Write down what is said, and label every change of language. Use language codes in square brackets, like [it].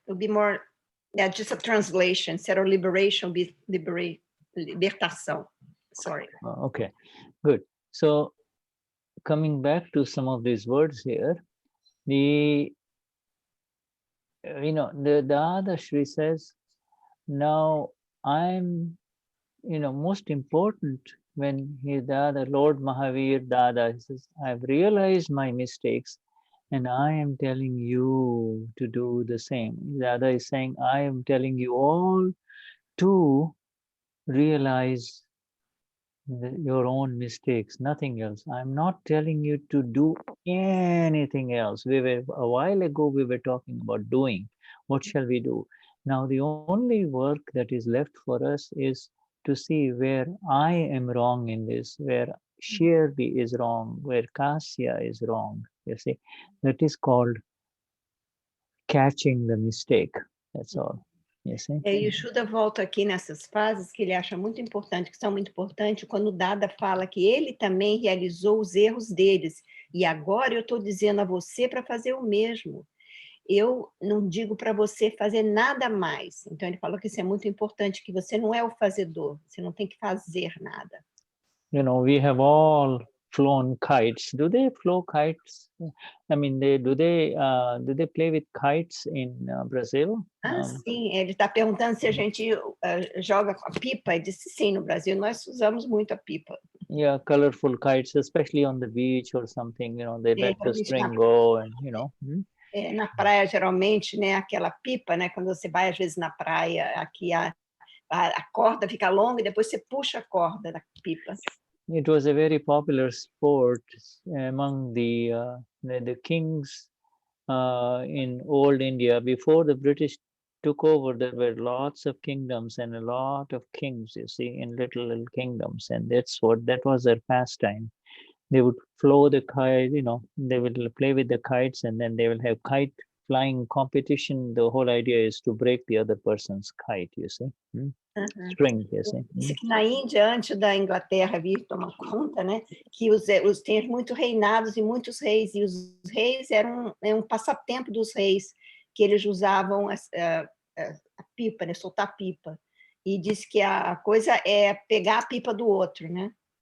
[en] It'll be more, yeah, just a translation. Instead of liberation, be libertação. Sorry. Okay, good. So, coming back to some of these words here, the Dadashri says, now I'm, most important when the Lord Mahavir Dada, he says, I've realized my mistakes and I am telling you to do the same. Dada is saying, I am telling you all to realize your own mistakes, nothing else. I'm not telling you to do anything else. A while ago, we were talking about doing. What shall we do? Now, the only work that is left for us is to see where I am wrong in this, where Shirdi is wrong, where Kasya is wrong. You see, that is called catching the mistake. That's all. You see? [pt] E o Shuddha volta aqui nessas fases que ele acha muito importante, que são muito importantes, quando o Dada fala que ele também realizou os erros deles. E agora eu estou dizendo a você para fazer o mesmo. Eu não digo para você fazer nada mais. Então ele fala que isso é muito importante, que você não é o fazedor, você não tem que fazer nada. [en] We have all flown kites. Do they flow kites? I mean, do they play with kites in Brazil? [pt] Sim, ele está perguntando se a gente joga com a pipa. Ele disse sim, no Brasil nós usamos muito a pipa. [en] Yeah, colorful kites, especially on the beach or something, they let the string go and, [pt] Na praia, geralmente, né, aquela pipa, né, quando você vai, às vezes, na praia, aqui a corda fica longa e depois você puxa a corda da pipa. [en] It was a very popular sport among the kings in old India. Before the British took over, there were lots of kingdoms and a lot of kings, you see, in little kingdoms, and that was their pastime. They would flow the kite, they will play with the kites, and then they will have kite flying competition. The whole idea is to break the other person's kite, you see. String, you see. [pt] Diz que na Índia, antes da Inglaterra vir tomar conta, né, que tem muitos reinados e muitos reis, e os reis eram um passatempo dos reis, que eles usavam a pipa, né, soltar pipa. E diz que a coisa é pegar a pipa do outro, né?